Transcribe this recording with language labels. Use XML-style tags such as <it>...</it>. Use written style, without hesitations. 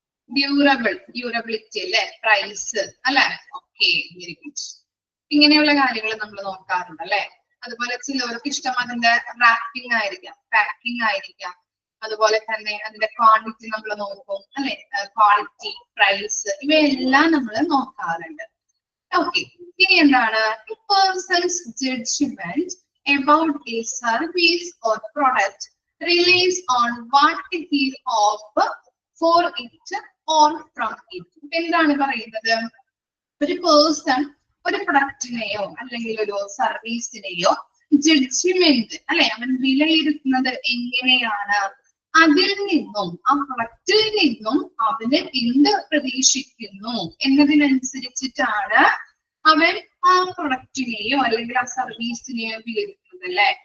<ml>Durability അല്ലെ, price അല്ലെ. Okay,</ml> <en>Very good.</en> <ml>ഇങ്ങനെയുള്ള കാര്യങ്ങൾ നമ്മൾ നോക്കാറുണ്ട് അല്ലെ. അതുപോലെ ചിലവർക്ക് ഇഷ്ടം അതിന്റെ റാപ്പിംഗ് ആയിരിക്കാം, പാക്കിംഗ് ആയിരിക്കാം. അതുപോലെ തന്നെ അതിന്റെ ക്വാണ്ടിറ്റി നമ്മൾ നോക്കും അല്ലെ, ക്വാളിറ്റി, പ്രൈസ്, ഇവയെല്ലാം നമ്മൾ നോക്കാറുണ്ട്. ഓക്കെ, ഇനി എന്താണ്,</ml> <en>Persons judgment about a service or product relies on what he offers for it or from it.</en> <ml>എന്താണ് പറയുന്നത്, ഒരു പേഴ്സൺ ഒരു പ്രൊഡക്റ്റിനെയോ അല്ലെങ്കിൽ ഒരു സർവീസിനെയോ ജഡ്ജ്മെന്റ് അല്ലെ, അവൻ വിലയിരുത്തുന്നത് എങ്ങനെയാണ്, അതിൽ നിന്നും ആ പ്രൊഡക്റ്റിൽ നിന്നും അവന് എന്ത് പ്രതീക്ഷിക്കുന്നു എന്നതിനനുസരിച്ചിട്ടാണ് അവൻ ആ പ്രൊഡക്റ്റിനെയോ അല്ലെങ്കിൽ ആ സർവീസിനെയോ വിലയിരുത്തുന്നത് അല്ലെ.</ml>